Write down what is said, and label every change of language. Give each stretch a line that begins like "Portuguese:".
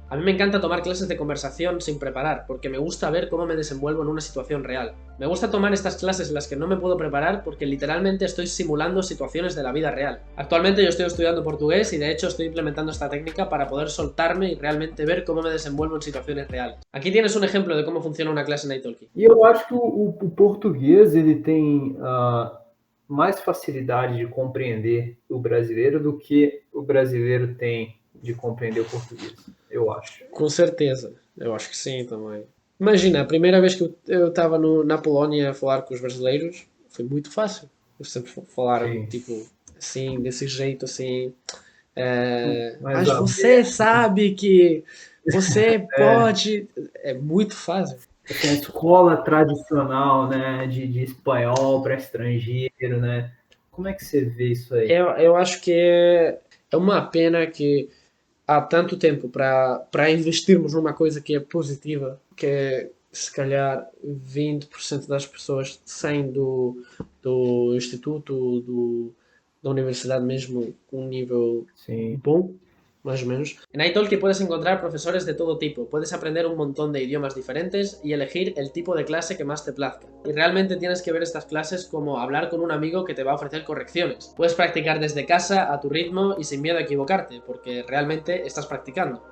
Spanish: A mí me encanta tomar clases de conversación sin preparar, porque me gusta ver cómo me desenvuelvo en una situación real. Me gusta tomar estas clases en las que no me puedo preparar porque literalmente estoy simulando situaciones de la vida real. Actualmente yo estoy estudiando portugués y de hecho estoy implementando esta técnica para poder soltarme y realmente ver cómo me desenvuelvo en situaciones reales. Aquí tienes un ejemplo de cómo funciona una clase en italki.
Portuguese: E eu acho que o português ele tem mais facilidade de compreender o brasileiro do que o brasileiro tem de compreender o português, eu acho. Com certeza, eu acho que sim também. Imagina, a primeira vez que eu estava na Polónia a falar com os brasileiros foi muito fácil. Eles sempre falaram Sim. tipo assim, desse jeito assim. Mas Mas você sabe que você pode. É muito fácil. a escola tradicional, né, de espanhol para estrangeiro, né? Como é que você vê isso aí? Eu acho que é uma pena que há tanto tempo para investirmos numa coisa que é positiva, que é se calhar 20% das pessoas saem do instituto, da universidade mesmo com um nível Sim. bom,
Spanish: más o menos. En italki puedes encontrar profesores de todo tipo, puedes aprender un montón de idiomas diferentes y elegir el tipo de clase que más te plazca. Y realmente tienes que ver estas clases como hablar con un amigo que te va a ofrecer correcciones. Puedes practicar desde casa, a tu ritmo y sin miedo a equivocarte, porque realmente estás practicando.